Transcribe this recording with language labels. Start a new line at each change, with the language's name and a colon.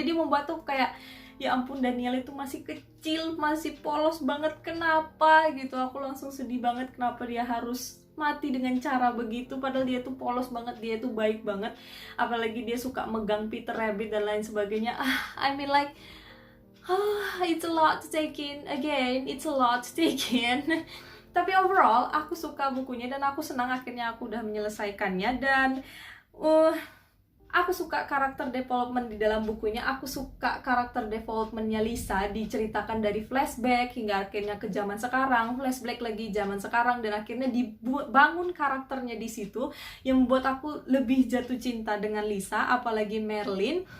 Indonesian: Jadi membuat tuh kayak ya ampun, Daniel itu masih kecil, masih polos banget, kenapa gitu. Aku langsung sedih banget kenapa dia harus mati dengan cara begitu, padahal dia tuh polos banget, dia tuh baik banget, apalagi dia suka megang Peter Rabbit dan lain sebagainya.
English: I mean like it's a lot to take in, again it's a lot to take in.
Indonesian: Tapi overall aku suka bukunya dan aku senang akhirnya aku udah menyelesaikannya. Dan aku suka karakter development di dalam bukunya. Aku suka karakter developmentnya Lisa, diceritakan dari flashback hingga akhirnya ke zaman sekarang, flashback lagi zaman sekarang, dan akhirnya dibangun karakternya di situ yang membuat aku lebih jatuh cinta dengan Lisa, apalagi Marilyn.